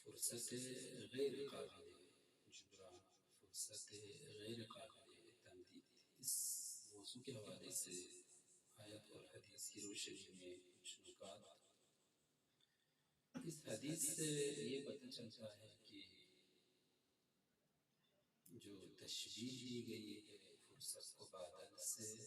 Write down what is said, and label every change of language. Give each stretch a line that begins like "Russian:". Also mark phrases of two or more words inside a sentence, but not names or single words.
Persian: فرصت غیر قابل جبران، فرصت غیر قابل تمدید،
Urdu: اس موضوع کے حوالے سے آیت اور حدیث کی روشنی میں کچھ نکات۔ اس حدیث سے یہ پتہ چلتا ہے کہ جو تشبیہ دی گئی ہے فرصت کو بادل سے،